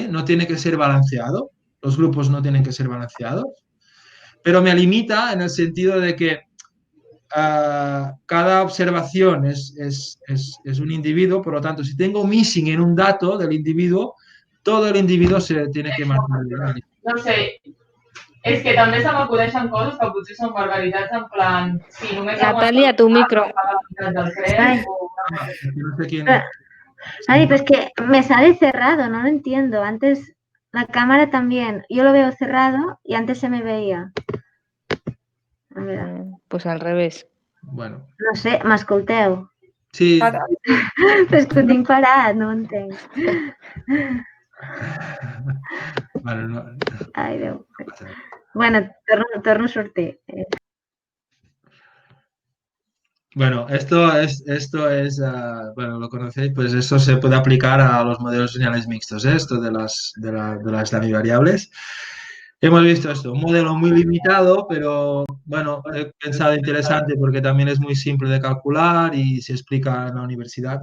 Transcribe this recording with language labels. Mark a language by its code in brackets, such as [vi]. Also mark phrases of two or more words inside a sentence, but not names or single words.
[es] No tiene que ser balanceado, los grupos no tienen que ser balanceados, pero me limita en el sentido de que cada observación es un individuo, por lo tanto, si tengo missing en un dato del individuo, todo el individuo se tiene que marcar. [ca] No sé, és que també se m'acudeixen coses que potser són barbaritats en plan, si només [es] Natalia, tu micro. del creu Ay. o No sé quién. Ay, pues que me sale cerrado, no lo entiendo. Antes la cámara también, yo lo veo cerrado y antes se me veía. A ver, Pues al revés. Bueno, [ca] no sé, m'escolteu? sí. És que ho tinc parat, no ho entenc. Bueno, no, Ai, Déu. [es] no pasa nada. [ca] Bueno, torno a sortir. [es] Bueno, esto es bueno, lo conocéis, pues eso se puede aplicar a los modelos lineales mixtos, ¿eh? Esto de las [en] dummy variables. [es] Hemos visto esto, un modelo muy limitado, pero bueno, he pensado interesante porque también es muy simple de calcular y se explica en la universidad.